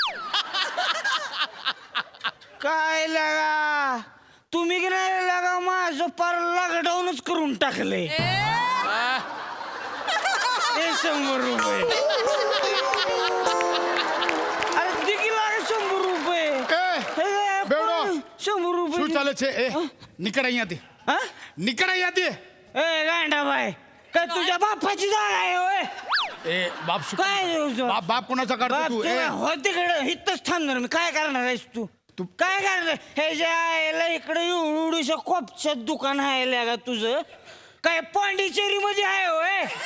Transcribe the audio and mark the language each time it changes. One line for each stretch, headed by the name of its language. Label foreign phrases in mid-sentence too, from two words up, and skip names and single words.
Marathi: काय लागा तुम्ही की नाही लागा माझं पार लॉकडाऊनच करून टाकले. 100 रुपये. अरे दिकी लागा 100 रुपये. બેવડો 100 रुपये.
Gujarati: શું ચાલે છે? એ નીકળ અહીંયાથી.
Marathi: हा?
Gujarati: નીકળ અહીંયાથી.
Marathi: ए गांडा बाय, काय तुझ्या बापाची जागा आहे होय? ए बाप काय बाप बाप कोणाचा काढतो तू? ए हो तिकडे इथंच थांबणार मी. काय करणार आहेस तू? तू काय करणार? हे जे आयला इकडे एवढूशा कोपच्यात दुकान आहे का तुझं? काय पांडिचेरी मध्ये आहे होय?